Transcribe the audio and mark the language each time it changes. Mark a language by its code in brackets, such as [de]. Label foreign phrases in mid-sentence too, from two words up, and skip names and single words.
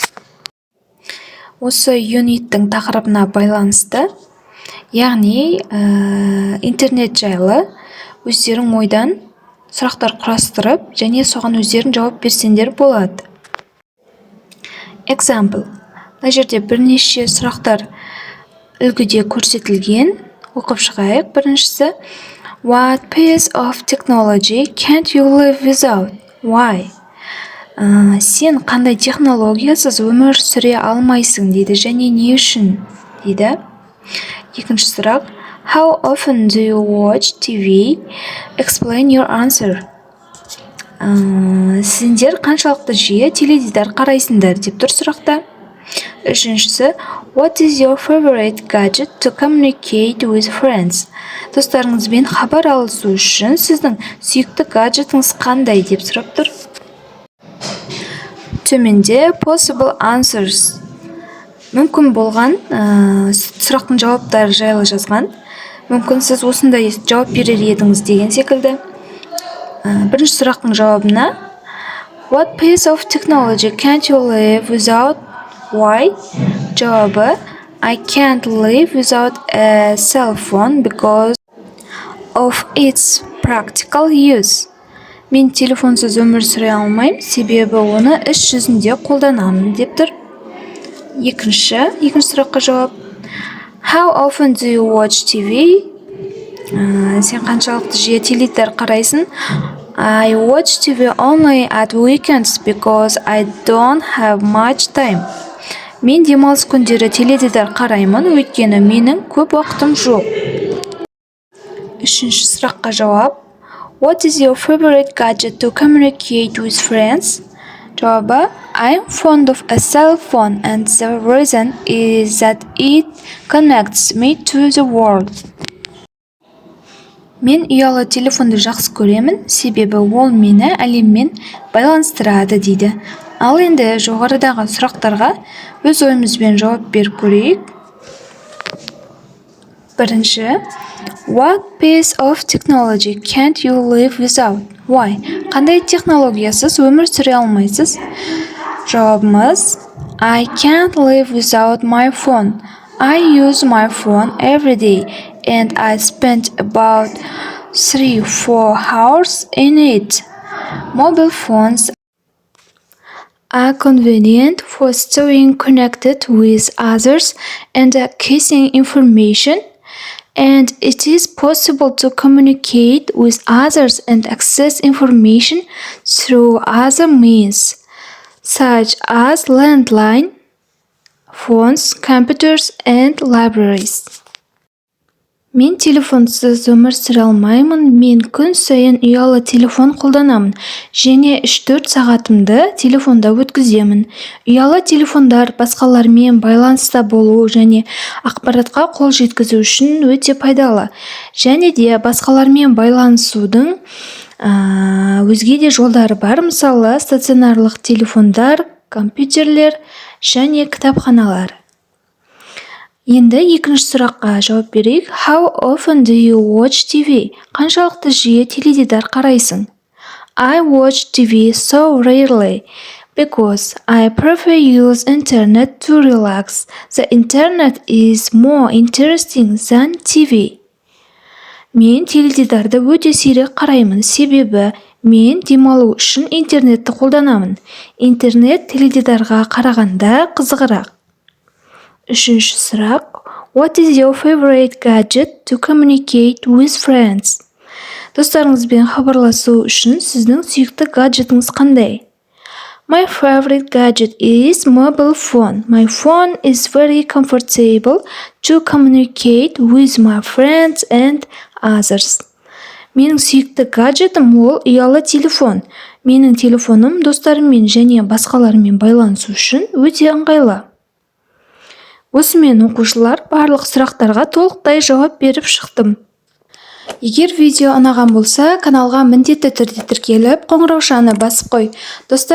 [kk] Осы юниттің тақырыбына байланысты, яғни интернет жайлы өздерің ойдан сұрақтар құрастырып, және соған өздерің жауап берсеңдер болады. [en] Example. [kk] Мына жерде бірнеше сұрақтар үлгіде көрсетілген. Оқып шығайық. Біріншісі, [en] What piece of technology can't you live without? Why? [kk] Сен қандай технологиясыз өмір сүре алмайсың дейді, және не үшін дейді. Екінші сұрақ, [en] How often do you watch TV? Explain your answer. [kk] Сендер қаншалықты жиі теледидар қарайсыңдар деп тұр сұрақта. Үшіншісі, [en] What is your favorite gadget to communicate with friends? [kk] Достарыңызбен хабар алысу үшін сіздің сүйікті гаджетіңіз қандай деп сұрап тұр. [en] Төменде possible answers. [kk] Мүмкін болған сұрақтың жауаптары жайлы жазған. Мүмкін сіз осындай жауап берер едіңіз деген секілді. Бірінші сұрақтың жауабына [en] What piece of technology can't you live without? Why? Жауабы I can't live without a cell phone because of its practical use. [kk] Мен телефонсыз өмір сүре алмаймын, себебі оны іс жүзінде қолданамын деп тұр. Екінші сұраққа жауап [en] How often do you watch TV? [kk] Сен қаншалықты жиі теледидар қарайсың? [en] I watch TV only at weekends because I don't have much time. [kk] Мен демалыс күндері теледидар қараймын, өйткені менің көп уақытым жоқ. Үшінші сұраққа жауап [en] What is your favorite gadget to communicate with friends? Жауабы I'm fond of a cell phone and the reason is that it connects me to the world. [kk] Мен ұялы телефонды жақсы көремін, себебі ол мені әлеммен байланыстырады дейді. Ал енді жоғарыдағы сұрақтарға өз ойымызбен жауап беріп көрейік. Бірінші, [en] What piece of technology can't you live without? Why? [kk] Қандай технологиясыз өмір сүре алмайсыз? [en] Жауабымыз I can't live without my phone. I use my phone every day and I spend about 3-4 hours in it. Mobile phones are convenient for staying connected with others and accessing information, and it is possible to communicate with others and access information through other means, such as landline phones, computers, and libraries. [kk] Мен телефонсыз өмір сүре алмаймын. Мен күн сайын ұялы телефон қолданамын және 3-4 сағатымды телефонда өткіземін. Ұялы телефондар басқалармен байланыста болу және ақпаратқа қол жеткізу үшін өте пайдалы. Және де басқалармен байланысудың өзге де жолдары бар, мысалы стационарлық телефондар, компьютерлер және кітапханалар. Енді екінші сұраққа жауап берейік. [en] How often do you watch TV? [kk] Қаншалықты жиі теледидар қарайсың? [en] I watch TV so rarely because I prefer use internet to relax. The internet is more interesting than TV. [kk] Мен теледидарды өте сирек қараймын, себебі Мен демалу үшін интернетті қолданамын. Интернет теледидарға қарағанда қызығырақ. Үшінші сұрақ. [en] What is your favorite gadget to communicate with friends? [kk] Достарыңызбен хабарласу үшін сіздің сүйікті гаджетіңіз қандай? [en] My favorite gadget is mobile phone. My phone is very comfortable to communicate with my friends and others. [kk] Менің сүйікті гаджетім ол ұялы телефон. Менің телефоным достарыммен және басқалармен байланысу үшін өте ыңғайлы. Осымен оқушылар барлық сұрақтарға толықтай жауап беріп шықтым. Егер видео ұнаған болса, каналға міндетті түрде тіркеліп, қоңыраушаны басып қой.